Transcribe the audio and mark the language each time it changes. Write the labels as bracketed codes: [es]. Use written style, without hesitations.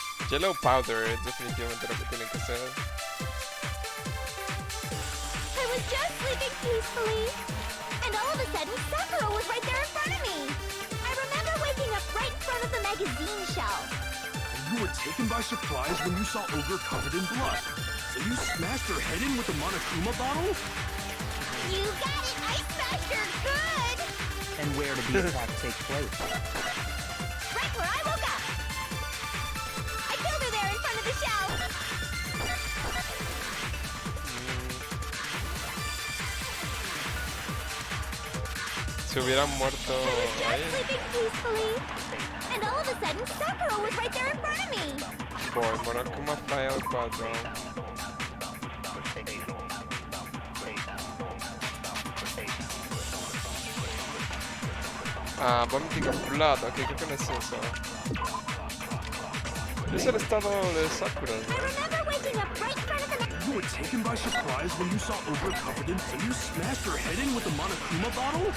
[es] Yellow powder es definitivamente lo que tienen que hacer. [en] I was just sleeping peacefully, and all of a sudden, Sakura was right there in front of me. I remember waking up right in front of the magazine shelf. You were taken by surprise when you saw Ogre covered in blood. So you smashed her head in with the Monokuma bottle? You got it! I smashed her good! And where did the attack take place? Right where I woke up! I killed her there in front of the shelf! [es] Si hubieran muerto [en] I was just [es] ahí. [en] sleeping peacefully, and all of a sudden, Sakura was right there in front of me! [es] Por Monokuma File 4. Ah, [en] Vomiting of Blood, [es] ok, creo que no es eso. Es el estado de Sakura, [en] I [es] ¿no? [en] remember waking up right in front of the You were taken by surprise when you saw Ogre covered in... So you smashed her head in with the Monokuma bottle?